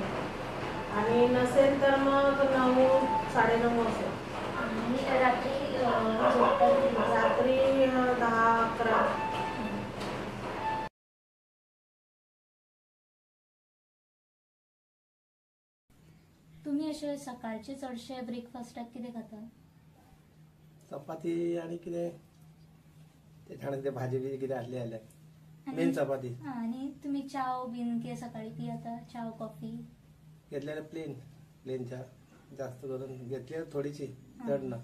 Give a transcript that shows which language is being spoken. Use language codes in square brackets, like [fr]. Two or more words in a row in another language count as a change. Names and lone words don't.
[mr] आणि नसेल तर मग 9 9:30 असेल. आणि रात्री 10-11. [kok] तुम्ही असे सकाळचे चडशे ब्रेकफास्टाक कितें खाता? चपाती आणि कितें ते छान भाजी बी कितें आसली जाल्यार मेन चपाती. आणि तुम्ही चाव बीन कितें सकाळी पियता? चाव कॉफी घेतल्यार प्लेन चा जास्त करून घेतल्यार थोडीशी चड ना.